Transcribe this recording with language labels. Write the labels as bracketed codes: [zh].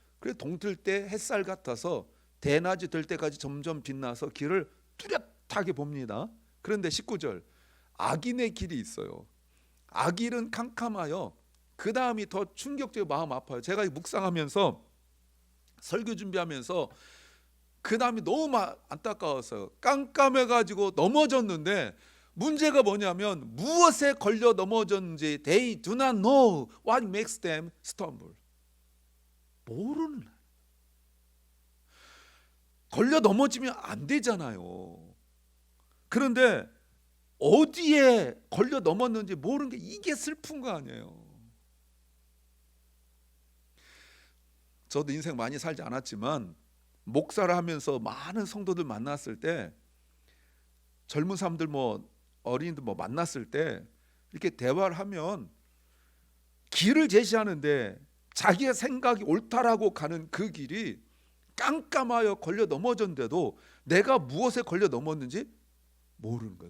[ko] 그래서 동틀 때 햇살 같아서 대낮이 될 때까지 점점 빛나서 길을 뚜렷하게 봅니다. 그런데 19절 악인의 길이 있어요. 악인은 캄캄하여 그 다음이 더 충격적이고 마음 아파요. 제가 묵상하면서 설교 준비하면서 그 다음이 너무 안타까웠어요. 깜깜해가지고 넘어졌는데 문제가 뭐냐면 무엇에 걸려 넘어졌는지 [en] They do not know what makes them stumble. [ko] 모르는. 걸려 넘어지면 안 되잖아요. 그런데 어디에 걸려 넘었는지 모르는 게 이게 슬픈 거 아니에요. 저도 인생 많이 살지 않았지만 목사를 하면서 많은 성도들 만났을 때, 젊은 사람들 뭐 어린이들 뭐 만났을 때 이렇게 대화를 하면 길을 제시하는데 자기의 생각이 옳다라고 가는 그 길이 깜깜하여 걸려 넘어졌는데도 내가 무엇에 걸려 넘었는지 모르는 거예요.